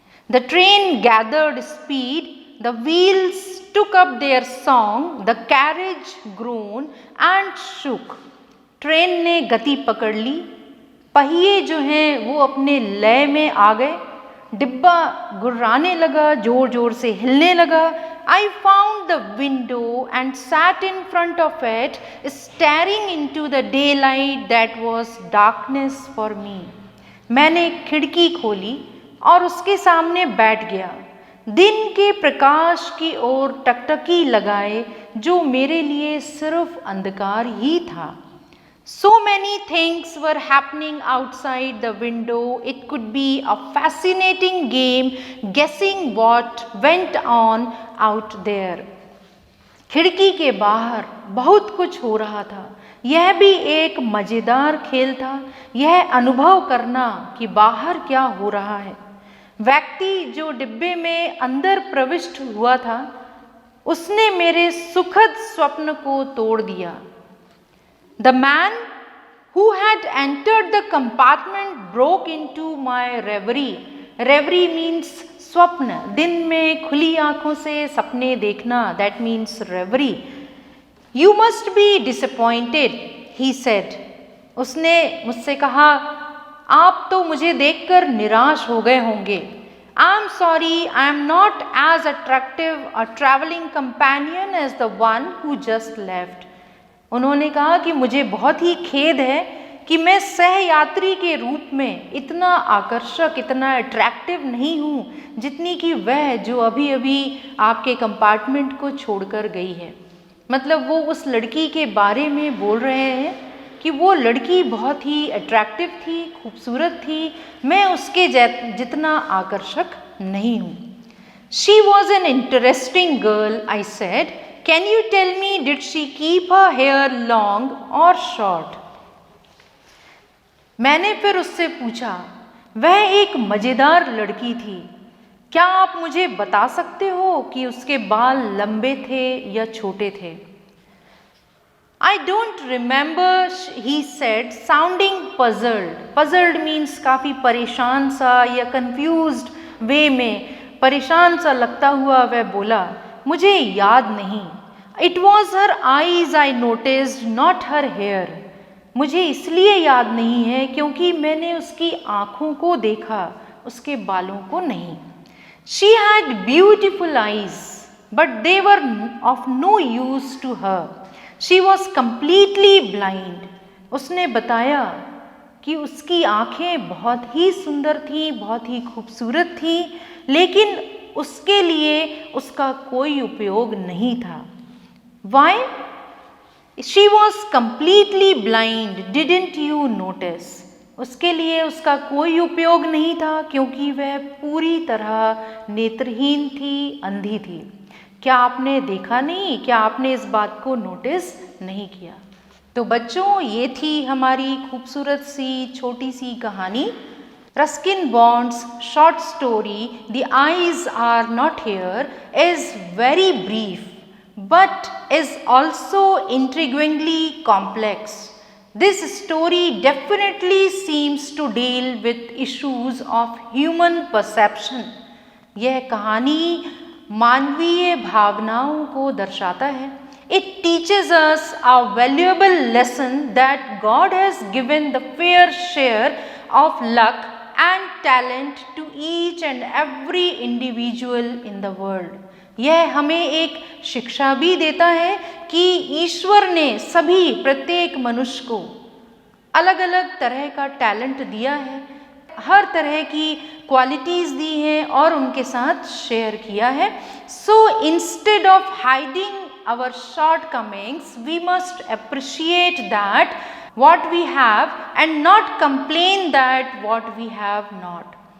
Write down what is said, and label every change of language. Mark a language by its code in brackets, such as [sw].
[en] The train gathered speed, the wheels took up their song, the carriage groaned and shook. [hi] Train ने गति पकड़ ली, पहिए जो हैं वो अपने लय में आ गए, डिब्बा गुर्राने लगा, जोर जोर से हिलने लगा। [en] I found the window and sat in front of it, staring into the daylight that was darkness for me. [hi] मैंने खिड़की खोली और उसके सामने बैठ गया, दिन के प्रकाश की ओर टकटकी लगाए, जो मेरे लिए सिर्फ अंधकार ही था। [en] So many things were happening outside the window. It could be a fascinating game guessing what went on out there. [hi] खिड़की के बाहर बहुत कुछ हो रहा था। यह भी एक मज़ेदार खेल था, यह अनुभव करना कि बाहर क्या हो रहा है। व्यक्ति जो डिब्बे में अंदर प्रविष्ट हुआ था, उसने मेरे सुखद स्वप्न को तोड़ दिया। [en] The man who had entered the compartment broke into my reverie. Reverie means [hi] स्वप्न, दिन में खुली आंखों से सपने देखना, [en] that means reverie. You must be disappointed, he said. [hi] उसने मुझसे कहा, आप तो मुझे देखकर निराश हो गए होंगे। [en] I'm sorry, I am not as attractive a traveling companion as the one who just left. [hi] उन्होंने कहा कि मुझे बहुत ही खेद है कि मैं सहयात्री के रूप में इतना आकर्षक, इतना अट्रैक्टिव नहीं हूँ जितनी कि वह जो अभी अभी आपके कंपार्टमेंट को छोड़कर गई है। मतलब वो उस लड़की के बारे में बोल रहे हैं कि वो लड़की बहुत ही अट्रैक्टिव थी, खूबसूरत थी, मैं उसके जितना आकर्षक नहीं हूँ। [en] She was an interesting girl, I said. Can you tell me, did she keep her hair long or short? [hi] मैंने फिर उससे पूछा, वह एक मज़ेदार लड़की थी, क्या आप मुझे बता सकते हो कि उसके बाल लंबे थे या छोटे थे? [en] I don't remember, he said, sounding puzzled. Puzzled means [hi] काफ़ी परेशान सा या confused वे में, परेशान सा लगता हुआ वह बोला, मुझे याद नहीं। [en] It was her eyes I noticed, not her hair. [hi] मुझे इसलिए याद नहीं है क्योंकि मैंने उसकी आँखों को देखा, उसके बालों को नहीं। [en] She had beautiful eyes, but they were of no use to her. She was completely blind. [hi] उसने बताया कि उसकी आँखें बहुत ही सुंदर थीं, बहुत ही खूबसूरत थीं, लेकिन उसके लिए उसका कोई उपयोग नहीं था। [en] Why? She was completely blind, didn't you notice? [hi] उसके लिए उसका कोई उपयोग नहीं था क्योंकि वह पूरी तरह नेत्रहीन थी, अंधी थी। क्या आपने देखा नहीं? क्या आपने इस बात को नोटिस नहीं किया? तो बच्चों, ये थी हमारी खूबसूरत सी छोटी सी कहानी [en] Ruskin Bond's short story the eyes are not here is very brief but is also intriguingly complex. This story definitely seems to deal with issues of human perception. [hi] यह कहानी मानवीय भावनाओं को दर्शाता है. [en] It teaches us a valuable lesson that God has given the fair share of luck and talent to each and every individual in the world. [hi] यह हमें एक शिक्षा भी देता है कि ईश्वर ने सभी प्रत्येक मनुष्य को अलग अलग तरह का टैलेंट दिया है, हर तरह की क्वालिटीज़ दी हैं और उनके साथ शेयर किया है. [en] So instead of hiding our shortcomings we must appreciate that what we have and not complain that what we have not.